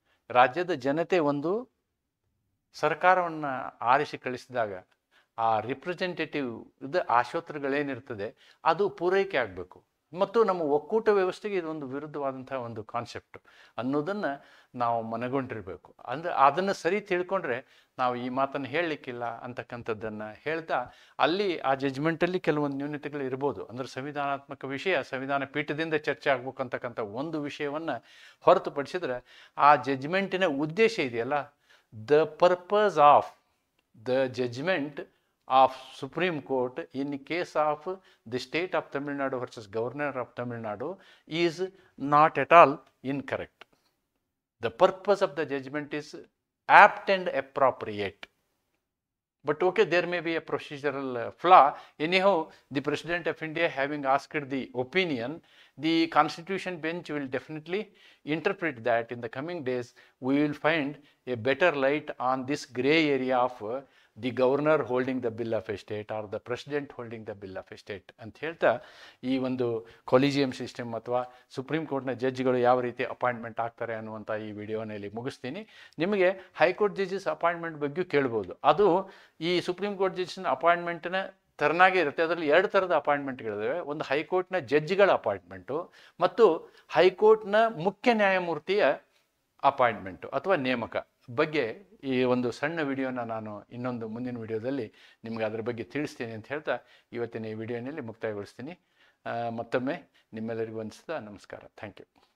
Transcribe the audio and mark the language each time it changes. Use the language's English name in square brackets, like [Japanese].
[Kannada] ರಾಜ್ಯದ ಜನತೆ ಒಂದು ಸರ್ಕಾರವನ್ನು ಆರಿಸಿ ಕಳಿಸಿದಾಗ ಆ ರಿಪ್ರೆಸೆಂಟೇಟಿವ್ ಆಶೋತ್ತರಗಳೇನಿರ್ತದೆ ಅದು ಪೂರೈಕೆ ಆಗಬೇಕು. ಮತ್ತು ನಮ್ಮ ಒಕ್ಕೂಟ ವ್ಯವಸ್ಥೆಗೆ ಇದೊಂದು ವಿರುದ್ಧವಾದಂಥ ಒಂದು ಕಾನ್ಸೆಪ್ಟ್ ಅನ್ನೋದನ್ನು ನಾವು ಮನಗೊಂಡಿರಬೇಕು. ಅಂದರೆ ಅದನ್ನು ಸರಿ ತಿಳ್ಕೊಂಡ್ರೆ ನಾವು ಈ ಮಾತನ್ನು ಹೇಳಲಿಕ್ಕಿಲ್ಲ ಅಂತಕ್ಕಂಥದ್ದನ್ನು ಹೇಳ್ತಾ ಅಲ್ಲಿ ಆ ಜಜ್ಮೆಂಟಲ್ಲಿ ಕೆಲವೊಂದು ನ್ಯೂನತೆಗಳು ಇರ್ಬೋದು. ಅಂದರೆ ಸಂವಿಧಾನಾತ್ಮಕ ವಿಷಯ ಸಂವಿಧಾನ ಪೀಠದಿಂದ ಚರ್ಚೆ ಆಗ್ಬೇಕು ಅಂತಕ್ಕಂಥ ಒಂದು ವಿಷಯವನ್ನು ಹೊರತುಪಡಿಸಿದ್ರೆ ಆ ಜಜ್ಮೆಂಟಿನ ಉದ್ದೇಶ ಇದೆಯಲ್ಲ, [English] The purpose of the judgment of Supreme Court in case of the state of Tamil Nadu versus Governor of Tamil Nadu is not at all incorrect. The purpose of the judgment is apt and appropriate. But okay, there may be a procedural flaw. Anyhow, the President of India having asked the opinion, the Constitution bench will definitely interpret that. In the coming days, we will find a better light on this gray area of the governor holding the bill of estate or the president holding the bill of estate [Kannada] ಅಂತ ಹೇಳ್ತಾ ಈ ಒಂದು collegium system ಅಥವಾ supreme ಕೋರ್ಟ್ನ ಜಡ್ಜ್ಗಳು ಯಾವ ರೀತಿ appointment ಆಗ್ತಾರೆ ಅನ್ನುವಂಥ ಈ ವಿಡಿಯೋನಲ್ಲಿ ಮುಗಿಸ್ತೀನಿ. ನಿಮಗೆ ಹೈಕೋರ್ಟ್ ಜಡ್ಜಸ್ ಅಪಾಯಿಂಟ್ಮೆಂಟ್ ಬಗ್ಗೆ ಕೇಳ್ಬೋದು. ಅದು ಈ ಸುಪ್ರೀಂ ಕೋರ್ಟ್ ಜಡ್ಜಸ್ನ ಅಪಾಯಿಂಟ್ಮೆಂಟ್ನ ತೆರನಾಗೆ ಇರುತ್ತೆ. ಅದರಲ್ಲಿ 2 ಥರದ ಅಪಾಯಿಂಟ್ಮೆಂಟ್ಗಳಿದ್ದಾವೆ. ಒಂದು ಹೈಕೋರ್ಟ್ನ ಜಡ್ಜ್ಗಳ ಅಪಾಯಿಂಟ್ಮೆಂಟು ಮತ್ತು ಹೈಕೋರ್ಟ್ನ ಮುಖ್ಯ ನ್ಯಾಯಮೂರ್ತಿಯ ಅಪಾಯಿಂಟ್ಮೆಂಟು ಅಥವಾ ನೇಮಕ ಬಗ್ಗೆ ಈ ಒಂದು ಸಣ್ಣ ವಿಡಿಯೋನ ನಾನು ಇನ್ನೊಂದು ಮುಂದಿನ ವಿಡಿಯೋದಲ್ಲಿ ನಿಮಗೆ ಅದರ ಬಗ್ಗೆ ತಿಳಿಸ್ತೀನಿ ಅಂತ ಹೇಳ್ತಾ ಇವತ್ತಿನ ಈ ವಿಡಿಯೋನಲ್ಲಿ ಮುಕ್ತಾಯಗೊಳಿಸ್ತೀನಿ. ಮತ್ತೊಮ್ಮೆ ನಿಮ್ಮೆಲ್ಲರಿಗೂ ನಮಸ್ಕಾರ. Thank you.